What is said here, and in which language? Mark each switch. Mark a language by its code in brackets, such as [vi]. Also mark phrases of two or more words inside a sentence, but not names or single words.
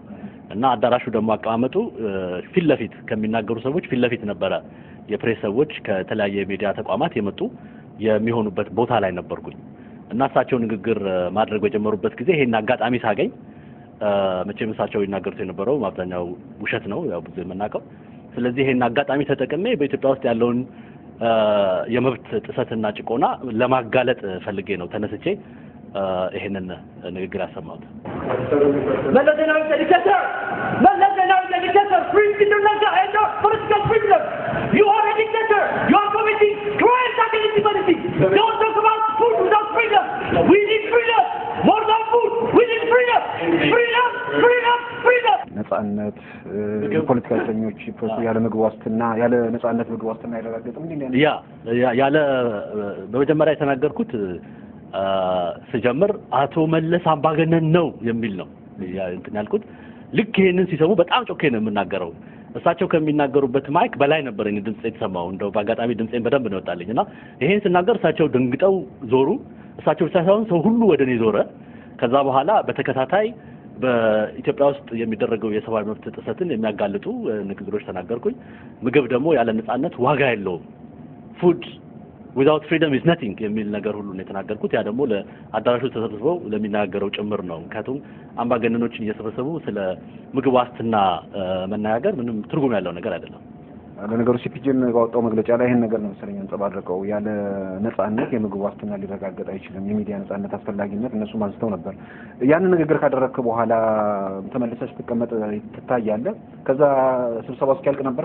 [am] እና አዳራሹ ደግሞ አቀማመጡ ፊት ለፊት ከሚናገሩ ሰዎች ፊት ለፊት ነበረ። የፕሬስ ሰዎች ከተለያየ ሚዲያ ተቋማት የመጡ የሚሆኑበት ቦታ ላይ ነበርኩኝ። እና እሳቸው ንግግር ማድረግ በጀመሩበት ጊዜ ይሄን አጋጣሚ ሳገኝ መቼም እሳቸው ይናገሩት የነበረው አብዛኛው ውሸት ነው ያው ብዙ የምናውቀው። ስለዚህ ይሄን አጋጣሚ ተጠቅሜ በኢትዮጵያ ውስጥ ያለውን የመብት ጥሰትና ጭቆና ለማጋለጥ ፈልጌ ነው ተነስቼ ይሄንን ንግግር ያሰማሁት። መለስ ዜናዊ ዲክታተር [en] free international and not political prisoners. You are a dictator. You are committing crimes against humanity. Don't talk about food without freedom. We need freedom. More than food. We need freedom. Freedom, freedom, freedom. [am] ነጻነት የፖለቲካ እስረኞች ፕሮሰስ ያለ ምግብ ዋስትና ያለ ነጻነት ምግብ ዋስትና ያረጋግጥም እንዴ? ያለ በመጀመሪያ የተናገርኩት ስጀምር አቶ መለስ አምባገነን ነው የሚል ነው እንትን ያልኩት። ልክ ይሄንን ሲሰሙ በጣም ጮኬ ነው የምናገረው። እሳቸው ከሚናገሩበት ማይክ በላይ ነበር እኔ ድምጽ የተሰማው። እንደው በአጋጣሚ ድምጼን በደንብ ነው ወጣልኝና ይሄን ስናገር እሳቸው ድንግጠው ዞሩ። እሳቸው ብቻ ሳይሆን ሰው ሁሉ ወደኔ ዞረ። ከዛ በኋላ በተከታታይ በኢትዮጵያ ውስጥ የሚደረገው የሰብአዊ መብት ጥሰትን የሚያጋልጡ ንግግሮች ተናገርኩኝ። ምግብ ደግሞ ያለ ነጻነት ዋጋ የለውም። [en] food without freedom is nothing [am] የሚል ነገር ሁሉ ነው የተናገርኩት። ያ ደግሞ ለአዳራሹ ተሰብስበው ለሚናገረው ጭምር ነው። ምክንያቱም አምባገነኖችን እየሰበሰቡ ስለ ምግብ ዋስትና መናገር ምንም ትርጉም ያለው ነገር አይደለም። ለነገሩ ሲፒጂን ባወጣው መግለጫ ላይ ይሄን ነገር ነው መሰለኝ አንጸባረቀው። ያለ ነጻነት የምግብ ዋስትና ሊረጋገጥ አይችልም፣ የሚዲያ ነጻነት አስፈላጊነት እነሱም አንስተው ነበር። ያንን ንግግር ካደረክ በኋላ ተመልሰሽ ተቀመጥ ትታያለህ። ከዛ ስብሰባው እስኪያልቅ ነበር?